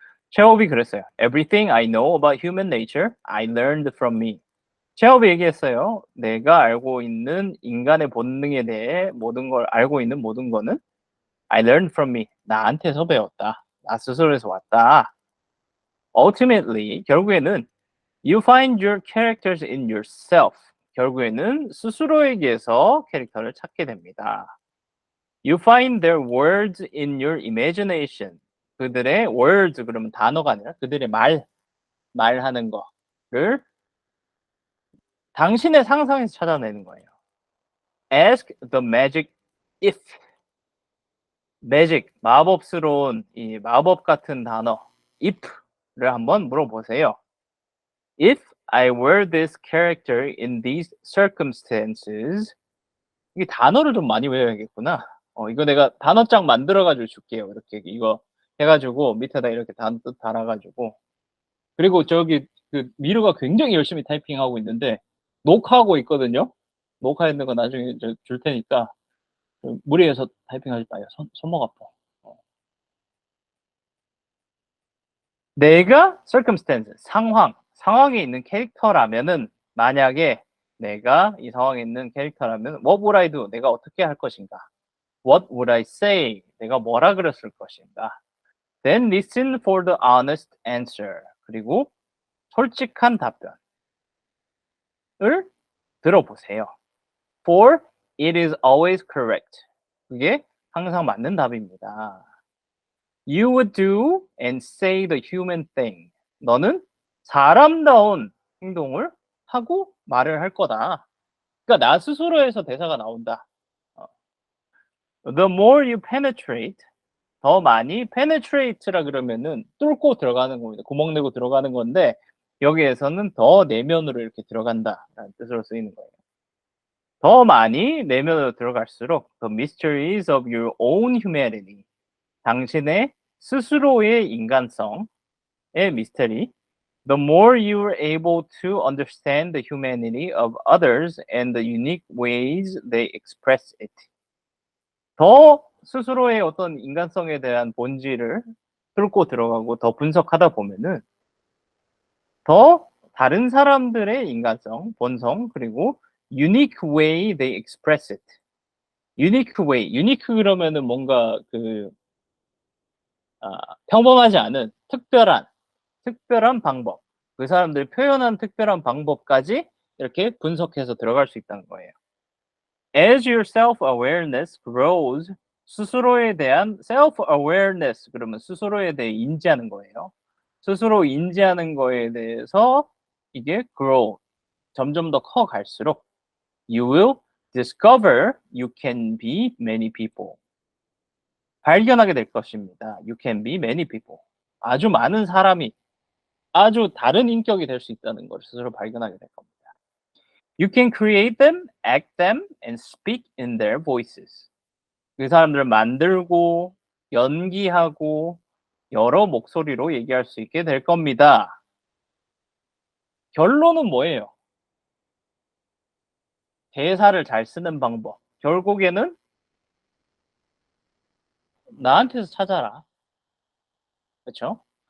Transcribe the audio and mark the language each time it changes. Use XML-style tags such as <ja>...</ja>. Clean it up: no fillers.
<ko>체홉이 그랬어요.</ko> <en>Everything I know about human nature, I learned from me.</en> <ko>체홉이 얘기했어요. 내가 알고 있는 인간의 본능에 대해 모든 걸 알고 있는 모든 거는</ko> <en>I learned from me.</en> <ko>나한테서 배웠다. 나 스스로에서 왔다.</ko> <en>Ultimately,</en> <ko>결국에는</ko> <en>you find your characters in yourself.</en> <ko>결국에는 스스로에게서 캐릭터를 찾게 됩니다.</ko> <en>You find their words in your imagination.</en> <ko>그들의 words 그러면 단어가 아니라 그들의 말하는 거를 당신의 상상에서 찾아내는 거예요.</ko> <en>Ask the magic if.</en> <ko>magic, 마법스러운 이 마법 같은 단어 if를 한번 물어보세요.</ko> <en>If I were this character in these circumstances.</en> <ko>이게 단어를 좀 많이 외워야겠구나. 이거 내가 단어장 만들어가지고 줄게요. 이렇게 이거 해가지고 밑에다 이렇게 단어 뜻 달아가지고. 그리고 저기 그 미르가 굉장히 열심히 타이핑하고 있는데 녹화하고 있거든요. 녹화했는 거 나중에 줄 테니까 무리해서 타이핑하지 마요. 손목 아파. 내가 circumstance, 상황에 있는 캐릭터라면은, 만약에 내가 이 상황에 있는 캐릭터라면</ko> <en>what would I do?</en> <ko>내가 어떻게 할 것인가?</ko> <en>What would I say?</en> <ko>내가 뭐라 그랬을 것인가?</ko> <en>Then listen for the honest answer.</en> <ko>그리고 솔직한 답변을 들어보세요.</ko> <en>For it is always correct.</en> <ko>그게 항상 맞는 답입니다.</ko> <en>You would do and say the human thing.</en> <ko>너는 사람다운 행동을 하고 말을 할 거다. 그러니까 나 스스로에서 대사가 나온다.</ko> <en>The more you penetrate,</en> <ko>더 많이 penetrate라 그러면은 뚫고 들어가는 겁니다. 구멍 내고 들어가는 건데 여기에서는 더 내면으로 이렇게 들어간다라는 뜻으로 쓰이는 거예요. 더 많이 내면으로 들어갈수록</ko> <en>the mysteries of your own humanity,</en> <ko>당신의 스스로의 인간성의 미스터리,</ko> <en>the more you are able to understand the humanity of others and the unique ways they express it.</en> <ko>더 스스로의 어떤 인간성에 대한 본질을 뚫고 들어가고 더 분석하다 보면은 더 다른 사람들의 인간성, 본성, 그리고</ko> <en>unique way they express it.</en> <ko>unique way, unique 그러면은 뭔가 평범하지 않은 특별한 방법, 그 사람들이 표현한 특별한 방법까지 이렇게 분석해서 들어갈 수 있다는 거예요.</ko> <en>As your self-awareness grows,</en> <ko>스스로에 대한 self-awareness, 그러면 스스로에 대해 인지하는 거예요. 스스로 인지하는 거에 대해서 이게 grow, 점점 더 커 갈수록</ko> <en>you will discover you can be many people.</en> <ko>발견하게 될 것입니다.</ko> <en>You can be many people.</en> <ko>아주 많은 사람이 아주 다른 인격이 될 수 있다는 걸 스스로 발견하게 될 겁니다.</ko> <en>You can create them, act them, and speak in their voices.</en> <ko>그 사람들을 만들고 연기하고 여러 목소리로 얘기할 수 있게 될 겁니다. 결론은 뭐예요? 대사를 잘 쓰는 방법. 결국에는 나한테서 찾아라. 그렇죠?</ko>